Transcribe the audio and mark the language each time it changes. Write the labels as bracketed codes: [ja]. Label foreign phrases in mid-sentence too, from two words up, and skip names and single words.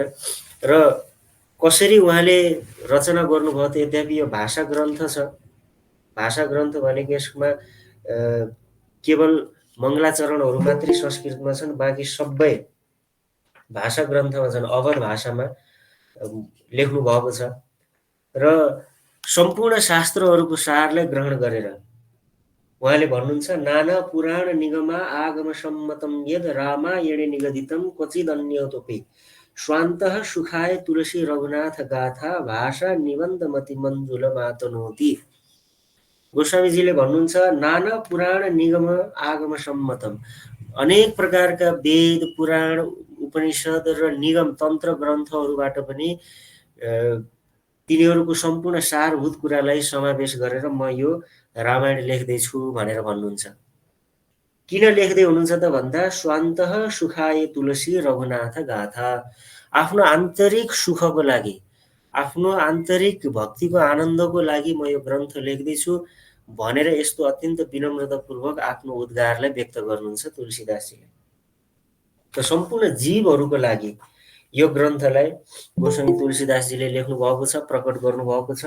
[ne] र कसरी उहाँले रचना गर्नुभयो त, यद्यपि यो भाषा ग्रन्थ छ, भाषा ग्रन्थ भनेको यसमा केवल मङ्गलाचरणहरू मात्रै संस्कृतमा छन्, बाँकी सबै भाषा ग्रन्थमा छन्, अवध भाषामा लेख्नु भएको छ। र सम्पूर्ण शास्त्रहरूको सारलाई ग्रहण गरेर उहाँले भन्नुहुन्छ, [sa] नाना पुराण निगमा आगम सम्मतम यद रामायणे निगदितम क्वचिद अन्यतोपि स्वान्तः सुखाय तुलसी रघुनाथ गाथा भाषा निबन्धमति मञ्जुल मातनोति। [ne] गोस्वामीजीले भन्नुहुन्छ, [sa] नाना पुराण निगम आगम सम्मतम, [ne] अनेक प्रकारका वेद पुराण उपनिषद र निगम तन्त्र ग्रन्थहरूबाट पनि तिनीहरूको सम्पूर्ण सारभूत कुरालाई समावेश गरेर म यो रामायण लेख्दैछु भनेर भन्नुहुन्छ। किन लेख्दै हुनुहुन्छ त भन्दा, [sa] स्वान्तः सुखाय तुलसी रघुनाथ गाथा, [ne] आफ्नो आन्तरिक सुखको लागि, आफ्नो आन्तरिक भक्तिको आनन्दको लागि म यो ग्रन्थ लेख्दैछु भनेर यस्तो अत्यन्त विनम्रतापूर्वक आफ्नो उद्गारलाई व्यक्त गर्नुहुन्छ तुलसीदासजीले। त सम्पूर्ण जीवहरूको लागि यो ग्रन्थलाई गोस्वामी तुलसीदासजीले लेख्नु भएको छ, प्रकट गर्नुभएको छ।